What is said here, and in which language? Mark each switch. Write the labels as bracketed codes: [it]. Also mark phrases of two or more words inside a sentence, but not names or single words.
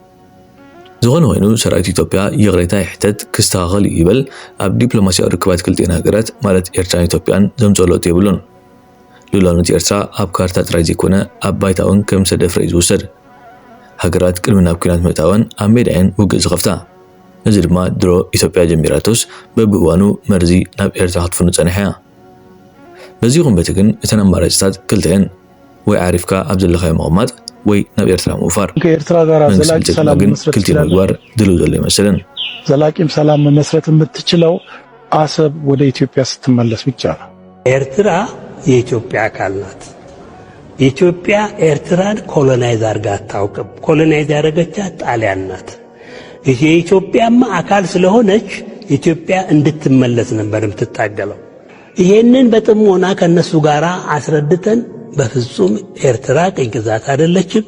[ti] ዝኾነ ኮይኑ ሰራዊት ኢትዮጵያ የቕሬታ ይሕተት ክስተኻኸል ይበል ኣብ ዲፕሎማስያዊ ርክባት ክልቲአን ሃገራት ማለት ኤርትራን ኢትዮጵያን ዘምፀሎት የብሉን። ልኡላውነት ኤርትራ ኣብ ካርታ ጥራይ ዘይኮነ ኣብ ባይታ እውን ከም ሰደፍረ እዩ ዝውሰድ። ሃገራት ቅድሚ ናብ ኩናት ምእታወን ኣብ ሜዳየን ውግእ ዝኸፍታ። እዚ ድማ ድሮ ኢትዮጵያ ጀሚራቶስ በብእዋኑ መርዚ ናብ ኤርትራ ክትፍኑ ፀኒሓ እያ። በዚ ኹንበቲ ግን እተን ኣማራጭታት ክልተየን ወይ ዓሪፍካ ኣብ ዘለኻዮ ምቕማጥ ወይ ናብ ኤርትራ ምውፋር። [am] ከኤርትራ ጋር ዘላቂ ሰላም መመስረት [ti] ክልቲኡ ምግባር ድልው ዘሎ ይመስልን። [am] ዘላቂም ሰላም መመስረት የምትችለው አሰብ ወደ ኢትዮጵያ ስትመለስ ብቻ ነው። ኤርትራ የኢትዮጵያ አካል ናት። ኢትዮጵያ ኤርትራን ኮሎናይዝ አድርጋ አታውቅም። ኮሎናይዝ ያደረገቻት ጣሊያን ናት። የኢትዮጵያማ አካል ስለሆነች ኢትዮጵያ እንድትመለስ ነበር የምትታገለው። ይሄንን በጥሞና ከነሱ ጋር አስረድተን በፍጹም ኤርትራ ቅኝ ግዛት አይደለችም።